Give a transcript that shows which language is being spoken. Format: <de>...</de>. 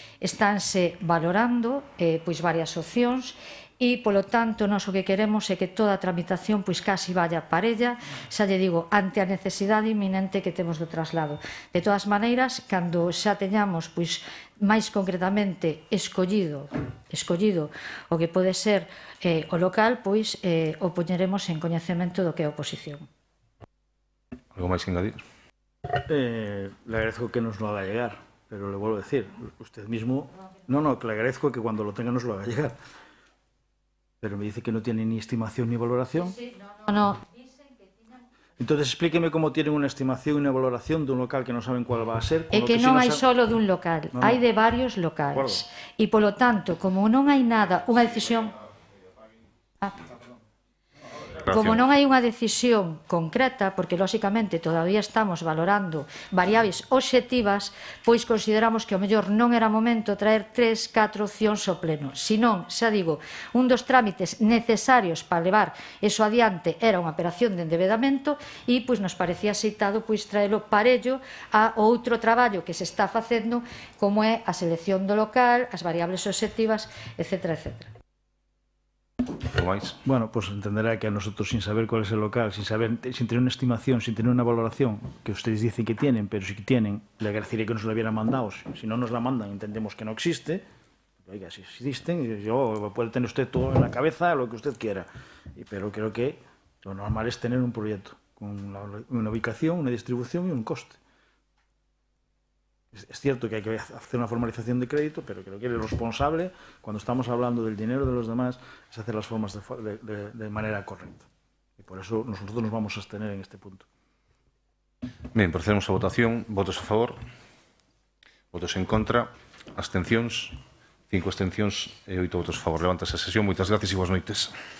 <gl>Estánse valorando pois varias opcións e, polo tanto, nós o que queremos é que toda a tramitación pois casi vaya parella, xa lle digo, ante a necesidade inminente que temos do traslado. De todas maneiras, cando xa teñamos pois máis concretamente escollido o que pode ser o local, pois o poñeremos en coñecemento do que é a oposición. Algo máis que engadir?</gl> <es>Le agradezco que nos lo haga llegar, pero le vuelvo a decir, usted mismo... No, que le agradezco que cuando lo tenga nos lo haga llegar. Pero me dice que no tiene ni estimación ni valoración. No. Entonces explíqueme cómo tienen una estimación y una valoración de un local que no saben cuál va a ser. É que non hai solo dun local, hai de varios locais. E, polo tanto, como non hai nada, unha decisión... Como non hai unha decisión concreta, porque lóxicamente todavía estamos valorando variables obxectivas, pois consideramos que ao mellor non era momento traer 3, 4 opcións ao pleno. Senón, xa digo, un dos trámites necesarios para levar eso adiante era unha operación de endevedamento e pois nos parecía aceitado pois traelo parello a outro traballo que se está facendo, como é a selección do local, as variables obxectivas, etc. Bueno, pues entenderá que a nosotros, sin saber cuál es el local, sin tener una estimación, sin tener una valoración, que ustedes dicen que tienen, pero si tienen, le agradecería que nos la hubieran mandado. Si no nos la mandan, entendemos que no existe. Oiga, si existen, puede tener usted todo en la cabeza, lo que usted quiera. Pero creo que lo normal es tener un proyecto con una ubicación, una distribución y un coste. Es cierto que hay que hacer una formalización de crédito, pero creo que el responsable, cuando estamos hablando del dinero de los demás, es hacer las formas de manera correcta. Y por eso nosotros nos vamos a abstener en este punto.</es> <gl>Ben, procedemos a votación. Votos a favor, votos en contra, abstencións, 5 abstencións e 8 votos a favor. Levántase a sesión. Moitas gracias e boas noites.</gl>